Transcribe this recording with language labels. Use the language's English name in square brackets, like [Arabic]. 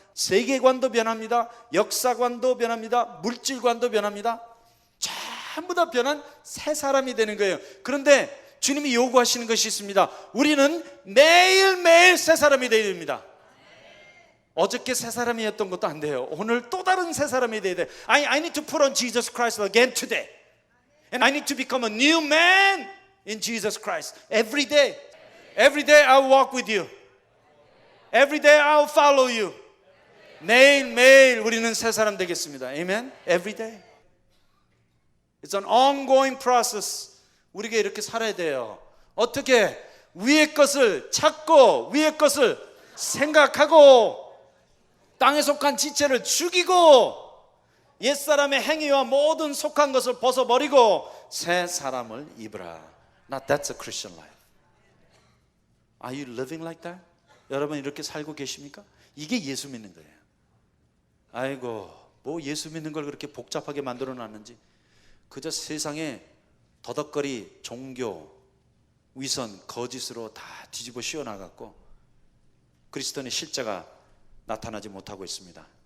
[Korean] 세계관도 변합니다. 역사관도 변합니다. 물질관도 변합니다. 전부 다 변한 새 사람이 되는 거예요. 그런데 주님이 요구하시는 것이 있습니다. 우리는 매일매일 새 사람이 되어야 됩니다. 어저께 새 사람이었던 것도 안 돼요. 오늘 또 다른 새 사람이 되어야 돼요. [English] I need to put on Jesus Christ again today. And I need to become a new man in Jesus Christ. Every day. Every day I'll walk with you. Every day I'll follow you. [Korean] 매일매일 우리는 새 사람 되겠습니다. [English] Amen? Every day. It's an ongoing process. [Korean] 우리가 이렇게 살아야 돼요. 어떻게? 위의 것을 찾고 위의 것을 생각하고 땅에 속한 지체를 죽이고 옛사람의 행위와 모든 속한 것을 벗어버리고 새 사람을 입으라. [English] Now that's a Christian life. Are you living like that? [Korean] 여러분 이렇게 살고 계십니까? 이게 예수 믿는 거예요. 아이고 뭐 예수 믿는 걸 그렇게 복잡하게 만들어 놨는지. 그저 세상에 더덕거리 종교 위선 거짓으로 다 뒤집어 씌워나갔고 그리스도의 실제가 나타나지 못하고 있습니다.